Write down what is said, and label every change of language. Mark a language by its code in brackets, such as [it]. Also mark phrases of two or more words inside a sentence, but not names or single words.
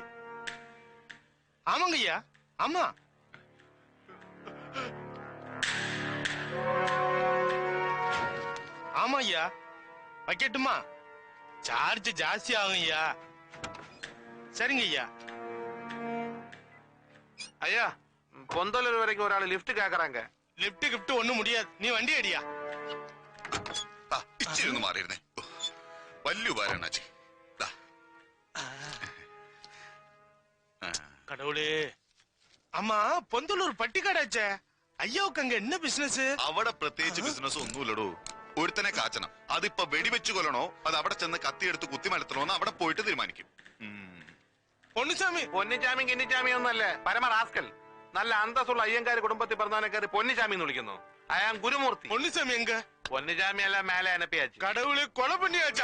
[ta] ஆமாங்க ஐயா, ஆமா. ஆமா ஐயா, வைக்கட்டுமா? சார்ஜ் ஜாஸ்தி ஆகும் ஐயா. சரிங்க ஐயா. ஐயா, பொந்தலூர் வரைக்கும் ஒரு ஆள் லிஃப்ட் கேக்குறாங்க. லிப்ட் கிப்ட் ஒண்ணும் முடியாது, நீ வண்டி அடியா. [ml] ഇച്ചിരി ഒന്ന് മാറിയിരുന്നേ. വലിയ ഉപകാരണ്ണാച്ചി. [ta] கடவுளே. ஆமா, பொந்தலூர் பட்டிக்காடாச்சே, ஐயாவுக்கு அங்க என்ன பிசினஸ்? [ml] അവിടെ പ്രത്യേകിച്ച് ബിസിനസ് ഒന്നുമില്ലടോ. ഒരുത്തനെ കാച്ചണം. അതിപ്പോ വെടിവെച്ച് കൊല്ലണോ അത് അവിടെ ചെന്ന് കത്തിയെടുത്ത് കുത്തിമലത്തണോന്ന് അവിടെ പോയിട്ട് തീരുമാനിക്കും. പൊന്നുസാമി പൊന്നിച്ചാമി കിന്നിച്ചാമി ഒന്നല്ല, പരമ റാസ്കൽ. നല്ല അന്തസ്സുള്ള അയ്യങ്കാര് കുടുംബത്തിൽ പറഞ്ഞാൽ പൊന്നിച്ചാമി എന്ന് വിളിക്കുന്നു. അയാൾ ഗുരുമൂർത്തി. [ta] പൊന്നുസാമി എങ്ക? [ml] പൊന്നിച്ചാമി അല്ല, മേലെ അനപ്പിയാച്ചു. [ta] கடவுளே, கொலை பண்ணியாச்சா?